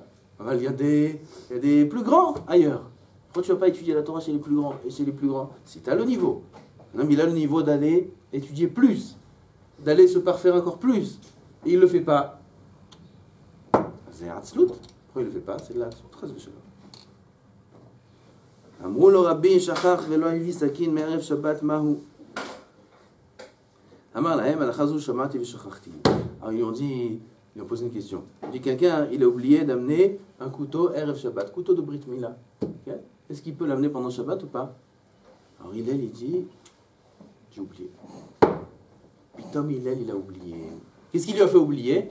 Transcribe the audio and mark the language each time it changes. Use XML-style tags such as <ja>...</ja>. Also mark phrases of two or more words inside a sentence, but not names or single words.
<fr>Il y a des plus grands ailleurs. Pourquoi tu vas pas étudier la Torah chez les plus grands et chez les plus grands? Si tu as le niveau. Un homme, il a le niveau d'aller étudier plus, d'aller se parfaire encore plus, et il ne le fait pas. C'est Hatzlut. Pourquoi il ne le fait pas? C'est de la Hatzlut. Très bien.</fr> <he>אמרו לו רבי שכח ולא הביא סכין מערב שבת מהו. אמר להם הלכה זו שמעתי ושכחתי.</he> <fr>Alors ils ont posé une question. Il dit quelqu'un, il a oublié d'amener un couteau erev Shabbat, couteau de Brit Mila. Okay? Est-ce qu'il peut l'amener pendant Shabbat ou pas? Alors Hillel il dit, j'ai oublié. Pitom Hillel il a oublié. Qu'est-ce qui lui a fait oublier?</fr>